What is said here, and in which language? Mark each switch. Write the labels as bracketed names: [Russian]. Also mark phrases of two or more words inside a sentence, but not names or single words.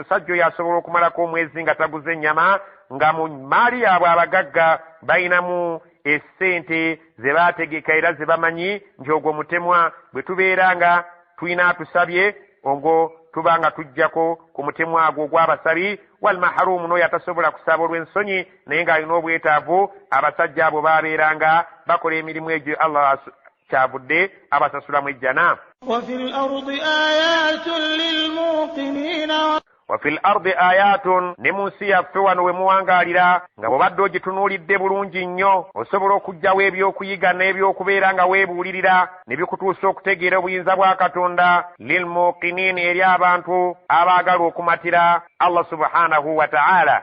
[Ganda] omusajja oyo asobola okumalako omwezi nga taguze ennyama, nga mu maali yaabwe abagagga bayinamu essente ze baategeka era ze bamanyi nti ogwo mutemwa, bwe tubeera nga tulina atusabye ogwo tubanga tujjako ku mutemu agwo ogw'abasabi [Arabic] والمحروم [Ganda] n'oyo atasobola kusaba olw'ensonyi naye ng'alina obwetaavu abasajja abo baabeeranga bakola emirimu egyo Allah kyavudde abasasulamu ejjana. [Arabic] وفي الأرض آيات [Ganda] ne mu nsi yaffe wano we muwangaalira nga bw'obadde ogitunuulidde bulungi nnyo osobola okugyawo ebyokuyiga n'ebyokubeera nga weebuulirira ne bikutuusa okutegeera obuyinza bwa Katonda lilmuqinin eri abantu abaagala okumatira Allah [Arabic] سبحانه وتعالى.